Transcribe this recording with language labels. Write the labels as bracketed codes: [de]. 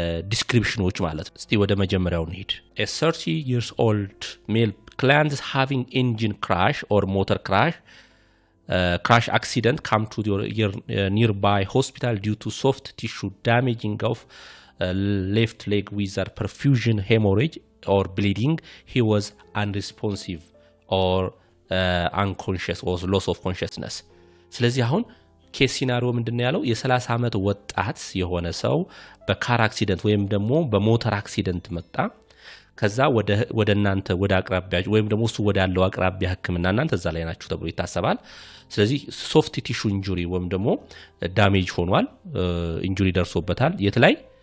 [am] ዲስክሪፕሽኖች ማለት ነው። እስቲ ወደ መጀመሪያው እንሂድ። [en] a 30 years old male client is having engine crash or motor crash accident come to your nearby hospital due to soft tissue damaging of left leg with perfusion hemorrhage or bleeding. He was unresponsive or unconscious or loss of consciousness. [am] ስለዚህ አሁን ኬስ ሲናሪዮ ምንድነው ያለው? የ30 ዓመት ወጣት የሆነ ሰው በካር አክሲደንት ወይም ደግሞ በሞተር አክሲደንት መጣ። ከዛ ወደ እናንተ ወደ አቅራቢያ ወይም ደግሞ እሱ ወዳለው አቅራቢያ ህክምና እናንተ እዛ ላይ ናችሁ ተብሎ ይታሰባል። ስለዚህ ሶፍት ቲሹ ኢንጁሪ ወይም ደግሞ ዳሜጅ ሆኗል፣ ኢንጁሪ ደርሶበታል። የት ላይ?